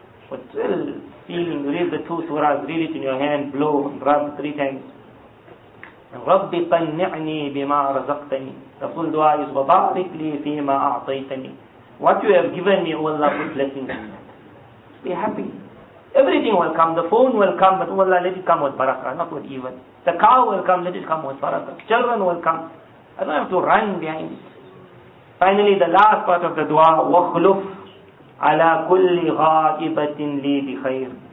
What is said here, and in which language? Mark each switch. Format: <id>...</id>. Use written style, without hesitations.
<en>But still feeling, you read the two surahs, read it in your hand, blow, and rub 3 times.</en> <ar>رَبِّ قَنِّعْنِي بِمَا رَزَقْتَنِي.</ar> <en>The full dua is</en> <ar>وَبَارِكْ لِي فِي مَا أَعْطَيْتَنِي.</ar> <en>What you have given me, O Allah, put blessings in that. Be happy. Everything will come. The phone will come, but Allah, let it come with barakah, not with evil. The car will come, let it come with barakah. Children will come. I don't have to run behind it. Finally, the last part of the dua,</en> <ar>وَخْلُفْ عَلَى كُلِّ غَائِبَةٍ لِي بِخَيْرٍ.</ar>